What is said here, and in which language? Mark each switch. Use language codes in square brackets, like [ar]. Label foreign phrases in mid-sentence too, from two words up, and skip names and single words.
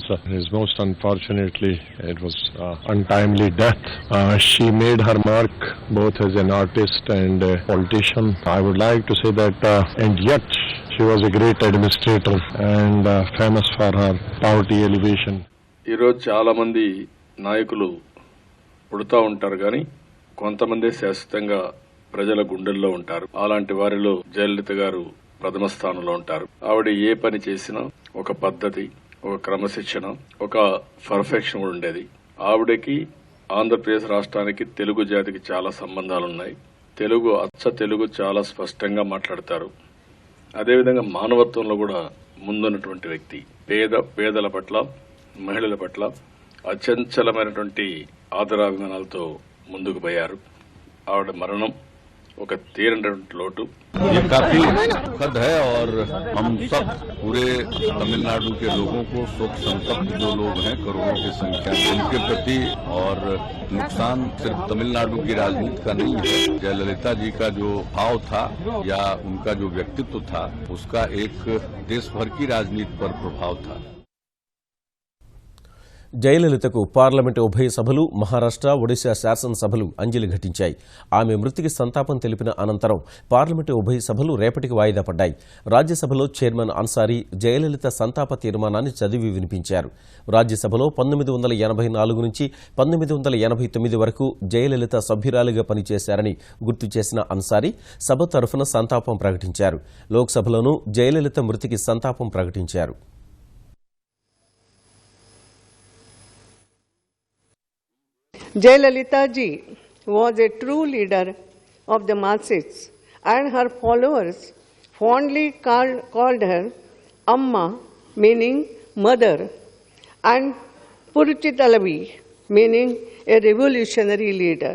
[en] Most unfortunately, it was untimely death. She made her mark both as an artist and a politician. I would like to say that, and yet she was a great administrator and famous for her poverty elevation. [te] ఈరోజు చాలా మంది నాయకులు పుడుతూ ఉంటారు కానీ కొంతమంది శాశ్వతంగా ప్రజల గుండెల్లో ఉంటారు. అలాంటి వారిలో జయలలిత గారు ప్రథమ స్థానంలో ఉంటారు. ఆవిడ ఏ పని చేసినా ఒక పద్ధతి, ఒక క్రమశిక్షణ, ఒక పర్ఫెక్షన్ ఉండేది. ఆవిడకి ఆంధ్రప్రదేశ్ రాష్ట్రానికి, తెలుగు జాతికి చాలా సంబంధాలున్నాయి. తెలుగు, అచ్చ తెలుగు చాలా స్పష్టంగా మాట్లాడతారు. అదేవిధంగా మానవత్వంలో కూడా ముందున్నటువంటి వ్యక్తి. పేదల పట్ల, మహిళల పట్ల అచంచలమైనటువంటి ఆదరాభిమానాలతో ముందుకు పోయారు. ఆవిడ మరణం ఒక తీరనటువంటి లోటు. [hi] ये काफी दुखद है और हम सब पूरे तमिलनाडु के लोगों को शोक संतप्त जो लोग हैं करोड़ों की संख्या में उनके प्रति और नुकसान सिर्फ तमिलनाडु की राजनीति का नहीं है, जयललिता जी का जो भाव था या उनका जो व्यक्तित्व था उसका एक देश भर की राजनीति पर प्रभाव था. [te] జయలలితకు పార్లమెంటు ఉభయ సభలు, మహారాష్ట్ర, ఒడిశా శాసనసభలు అంజలి ఘటించాయి. ఆమె మృతికి సంతాపం తెలిపిన అనంతరం పార్లమెంటు ఉభయ సభలు రేపటికి వాయిదా పడ్డాయి. రాజ్యసభలో చైర్మన్ అన్సారీ జయలలిత సంతాప తీర్మానాన్ని చదివి వినిపించారు. రాజ్యసభలో 1984 నుంచి 1989 వరకు జయలలిత సభ్యురాలిగా పనిచేశారని గుర్తు చేసిన అన్సారీ సభ తరఫున సంతాపం ప్రకటించారు. లోక్సభలోనూ జయలలిత మృతికి సంతాపం ప్రకటించారు. [en] Jayalalitha ji was a true leader of the masses, and her followers fondly called her Amma, meaning mother, and Puruchitalavi, meaning a revolutionary leader.